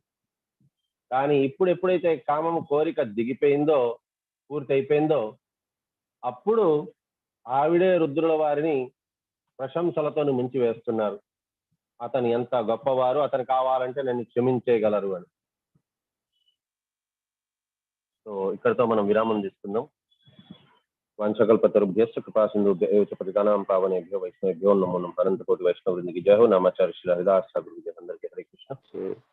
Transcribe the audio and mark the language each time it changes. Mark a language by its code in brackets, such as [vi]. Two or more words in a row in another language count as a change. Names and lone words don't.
[te] కానీ ఇప్పుడు ఎప్పుడైతే కామం కోరిక దిగిపోయిందో, పూర్తి అయిపోయిందో, అప్పుడు ఆవిడే రుద్రుల వారిని ప్రశంసలతో ముంచి వేస్తున్నారు. అతను ఎంత గొప్పవారు, అతను కావాలంటే నన్ను క్షమించేయగలరు అని. సో ఇక్కడితో మనం విరామం తీసుకుందాం. [sa] వంశకల్పతరుభ్యశ్చ కృపాసింధుభ్యో చ పతితానాం పావనేభ్యో వైష్ణవేభ్యో నమో నమః. [te] అనంతకోటి వైష్ణవ వృందకి జయ హో. నామాచార్య శ్రీ హరిదాస్ ఠాకూర్ అందరికీ హరే కృష్ణ.